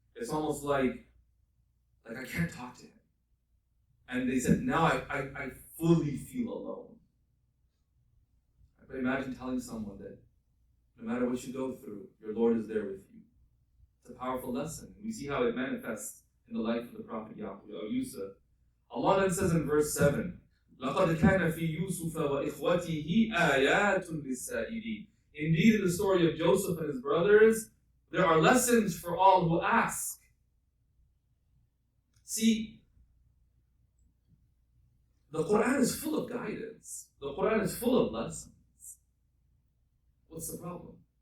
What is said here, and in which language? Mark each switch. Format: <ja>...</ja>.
<en>It's almost like I can't talk to Him. And they said, now I fully feel alone. But imagine telling someone that no matter what you go through, your Lord is there with you. It's a powerful lesson. We see how it manifests in the life of the Prophet Yusuf. Allah then says in verse 7,</en> <ar>لَقَدْ كَانَ فِي يُوسُفَ وَإِخْوَتِهِ آيَاتٌ لِلسَّائِلِينَ.</ar> <en>Indeed, in the story of Joseph and his brothers, there are lessons for all who ask. See, the Quran is full of guidance. The Quran is full of lessons. What's the problem?</en>